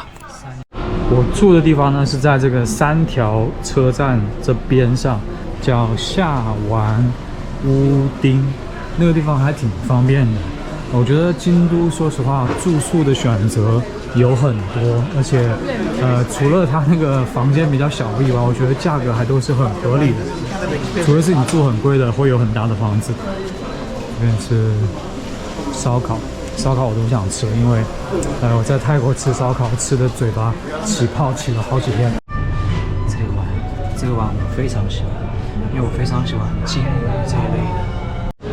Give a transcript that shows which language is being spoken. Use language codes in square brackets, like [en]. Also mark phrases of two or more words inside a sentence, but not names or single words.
[zh] 我住的地方呢是在這個3條車站這邊上，叫下丸屋町，那個地方還挺方便的。我覺得京都說實話住宿的選擇有很多，而且除了它那個房間比較小以外，我覺得價格還都是很合理的。除非是你住很貴的，會有很大的房子。這邊是燒烤我都想吃，因為我在泰國吃燒烤吃的嘴巴起泡起了好幾天。這個碗我非常喜歡，因為我非常喜歡金魚這一類的。